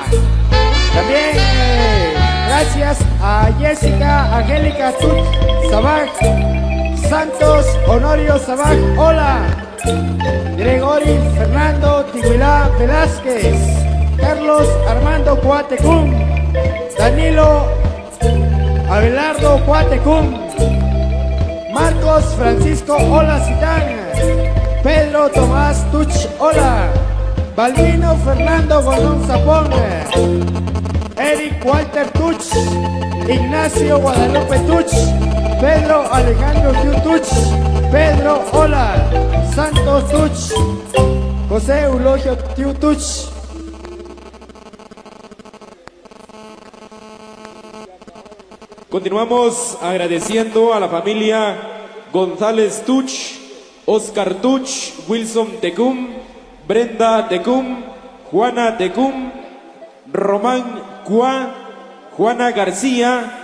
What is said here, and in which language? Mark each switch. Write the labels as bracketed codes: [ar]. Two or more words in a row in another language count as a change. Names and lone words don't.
[es] También gracias a Jessica Angélica Tut Sabaj, Santos Honorio Sabaj, hola. Gregory Fernando Tiguilá Velázquez, Carlos Armando Cuatecum, Danilo Abelardo Cuatecum, Marcos Francisco Hola Citán, Pedro Tomás Tuch, hola. Balbino Fernando Gordón Zapón, Eric Walter Tuch, Ignacio Guadalupe Tuch, Pedro Alejandro Tuch, Pedro hola, Santos Tuch, José Eulogio Tuch. Continuamos agradeciendo a la familia González Tuch, Oscar Tuch, Wilson Tecum, Brenda Tecum, Juana Tecum, Román Cua, Juana García,